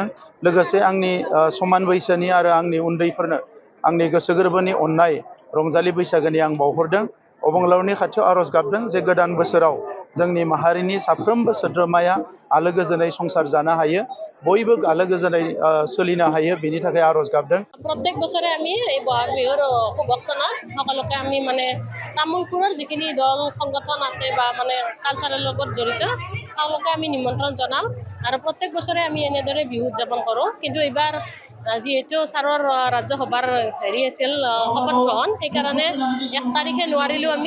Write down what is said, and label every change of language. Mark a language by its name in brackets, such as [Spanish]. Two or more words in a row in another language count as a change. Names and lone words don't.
[Bodo] लोगोसे आंनि समान बैसोनि आरो आंनि उन्दैफोरनो आंनि गोसो गोरबोनि अननाय रंजालि बैसागोनि आं बावहरदों। अबंलावरनि खाथियाव आर'ज गाबदों जे गोदान बोसोराव जोंनि माहारिनि साफ्रोमबो सोद्रोमाया आलो गोजोनै संसार जानो हायो, बयबो आलो गोजोनै सोलिनो हायो, बेनि थाखाय आर'ज गाबदों। [Assamese] प्रत्येक বছৰে আমি এই বহাগ বিহুৰ শুভক্ষণত সকলোকে আমি তামোলপুৰৰ যিখিনি দল সংগঠন আছে বা কালচাৰেল লগত জড়িত সকলোকে আমি নিমন্ত্ৰণ জনাওঁ আৰু প্ৰত্যেক বছৰে আমি এনেদৰে বিহু উদযাপন কৰোঁ। কিন্তু এইবাৰ যিহেতু ছাৰৰ ৰাজ্যসভাৰ আছিল শপত গ্ৰহণ, সেইকাৰণে 1 তাৰিখে নোৱাৰিলোঁ আমি।